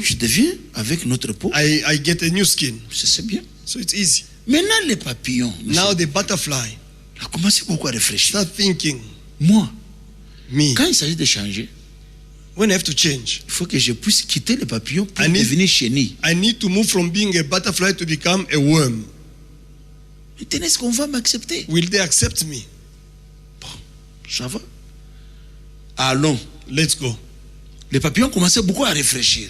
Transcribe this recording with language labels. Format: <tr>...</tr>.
<fr>je deviens avec notre peau.</fr> <en>I get a new skin.</en> <fr>C'est bien.</fr> <en>So it's easy.</en> <fr>Maintenant, les papillons,</fr> <en>Now the butterfly,</en> <fr>a commencé beaucoup à réfléchir.</fr> <en>start thinking,</en> <fr>Moi,</fr> <en>me,</en> <fr>quand il s'agit de changer,</fr> <en>when I have to change,</en> <fr>il faut que je puisse quitter les papillons pour</fr> <en>I need-</en> <fr>devenir chenille.</fr> <en>I need to move from being a butterfly to become a worm.</en> <fr>Maintenant, est-ce qu'on va m'accepter?</fr> <en>Will they accept me?</en> <fr>Ça va. Allons.</fr> <en>Let's go.</en> <fr>Les papillons commençaient beaucoup à réfléchir.</fr>